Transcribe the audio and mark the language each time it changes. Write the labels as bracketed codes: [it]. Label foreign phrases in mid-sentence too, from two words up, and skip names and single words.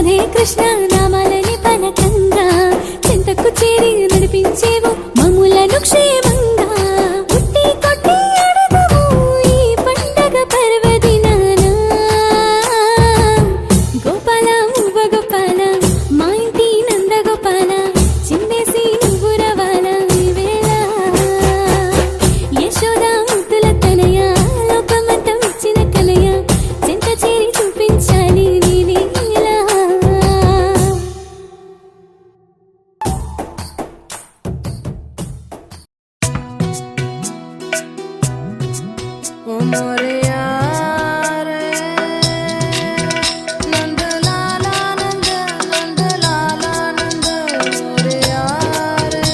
[te] కృష్ణ నామాలని పలకంగా చింతకు చేరి నడిపించేవు మమ్ములను క్షేమంగా పుట్టి కొట్టి అడగవు ఈ పండగ పర్వదినాన గోపాల మువ్వ గోపాల మా ఇంటి నంద గోపాల చిందేసి నువ్వు రవాల ఈ వేళ యశోద ముద్దుల తనయ లోకమంతా ఇచ్చిన కలయ చింత చేరి చూపించాలి నీ లీలా [hi] ओ मोरे यार नंद लाला नंद नंद लाला नंद मोरे यार